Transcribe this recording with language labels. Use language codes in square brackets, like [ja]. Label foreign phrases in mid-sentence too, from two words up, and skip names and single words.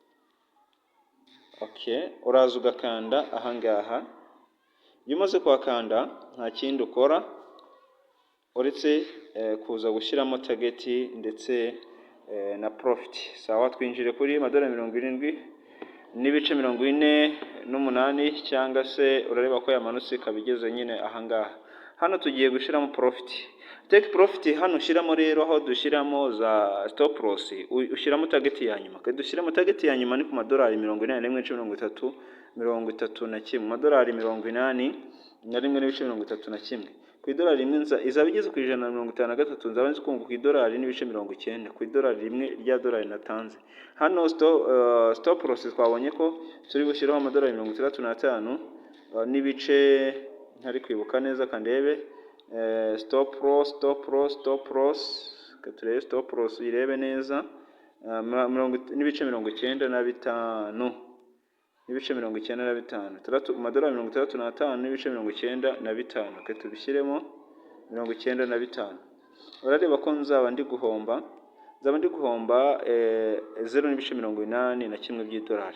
[rw] Okay, uraza ugakanda ahangaha, iyo umaze kuhakanda nta kindi ukora uretse kuza gushyiramo target ndetse na profit. Sawa, twinjire kuri madolari 70.48 cyangwa se urareba ko yamanutse kabigeze nyine ahangaha. Hano tugiye gushyiramo profit, [en] take profit. [rw] Hano ushyiramo rero aho dushyiramo za [en] stop loss [rw] ushyiramo target ya nyuma. Dushyiramo target ya nyuma ni ku madolari 81.33, madolari 81.31. Ku idolari rimwe izaba igeze ku 153, nzaba nzi kunguka ku idolari n'ibice 90 ku idolari rimwe rya dolari natanze. Hano [en] stop loss [rw] twabonye ko turi gushyiraho amadolari 65 n'ibice, ntari kwibuka neza kandebe. [en] Stop loss [rw] katurebe [en] stop loss [rw] irebe neza, n'ibice 95 n'ibice 95, amadolari 65 n'ibice 95. Ke tubishyiremo 95. Urareba ko nzaba ndi guhomba 0.81 by'idolari.